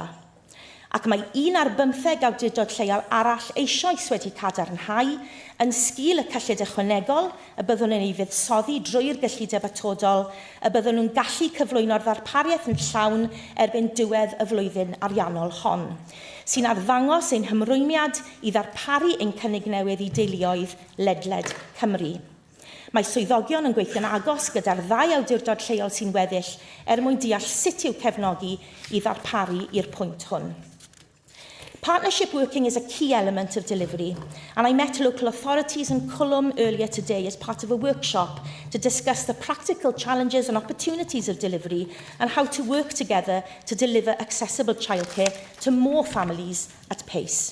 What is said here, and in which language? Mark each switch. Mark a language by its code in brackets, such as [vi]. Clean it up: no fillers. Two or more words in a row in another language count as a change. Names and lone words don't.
[cy] Ac mae 1 ar 15 awdurdod lleol arall eisoes wedi cadarnhau yn sgil y cyllid ychwanegol y byddwn yn ei fuddsoddi drwy'r gyllideb atodol, y byddwn nhw'n gallu cyflwyno'r ddarpariaeth yn llawn erbyn diwedd y flwyddyn ariannol hon, sy'n arddangos ein hymrwymiad i ddarparu ein cynnig newydd i deuluoedd ledled Cymru. Mae swyddogion yn gweithio'n agos gyda'r 2 awdurdod lleol sy'n weddill mwyn deall sut i'w cefnogi i ddarparu i'r pwynt hwn. [en] Partnership working is a key element of delivery, and I met local authorities in Cwlwm earlier today as part of a workshop to discuss the practical challenges and opportunities of delivery and how to work together to deliver accessible childcare to more families at pace.